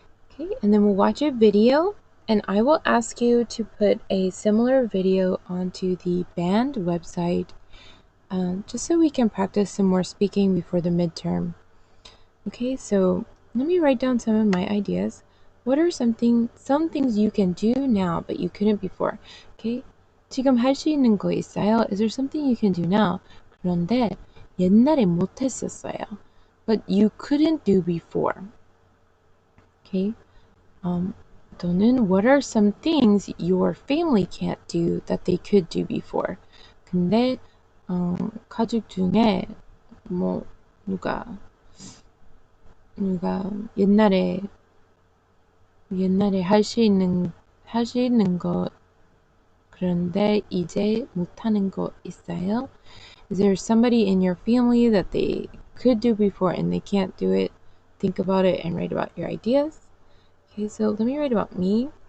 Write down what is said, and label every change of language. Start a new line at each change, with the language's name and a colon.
English: Okay, and then we'll watch a video. And I will ask you to put a similar video onto the band website just so we can practice some more speaking before the midterm. Okay, so let me write down some of my ideas. What are some things you can do now but you couldn't before?
Korean: Okay, 지금 할 수 있는 거 있어요?
English: Is there something you can do now?
Korean: 그런데 옛날에 못했었어요.
English: But you couldn't do before. Okay, 또는 what are some things your family can't do that they could do before?
Korean: 근데 가족 중에 뭐 누가 옛날에 할 수 있는 거 그런데 이제 못하는 거 있어요?
English: Is there somebody in your family that they could do before and they can't do it? Think about it and write about your ideas. Okay, so let me write about me.